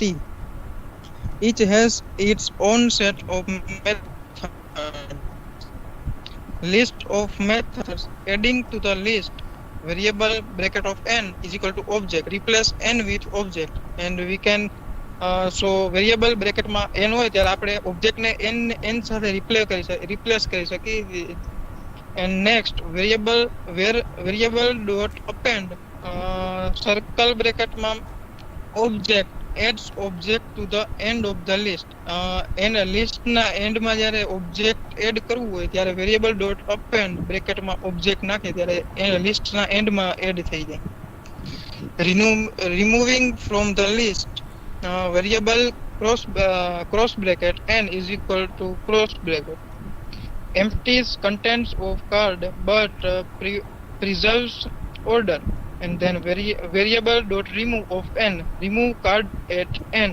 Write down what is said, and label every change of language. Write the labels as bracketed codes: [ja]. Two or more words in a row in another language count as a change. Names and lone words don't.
[en] Each has its own set of methods. List of methods adding to the list variable bracket of n is equal to object. Replace n with object, and we can so variable bracket [gu] માં n હોય ત્યારે આપણે object ને n સાથે replace કરી શકીએ. [en] And next variable dot append circle bracket માં object adds object to the end of the list. [gu] and list ના end માં જ્યારે object add કરવું હોય ત્યારે [en] variable dot append bracket [gu] માં object નાખે ત્યારે list ના end માં add થઈ જાય. [en] Removing from the list variable cross bracket n is equal to cross bracket empties contents of card but preserves order, and then variable dot remove of n, remove card at n.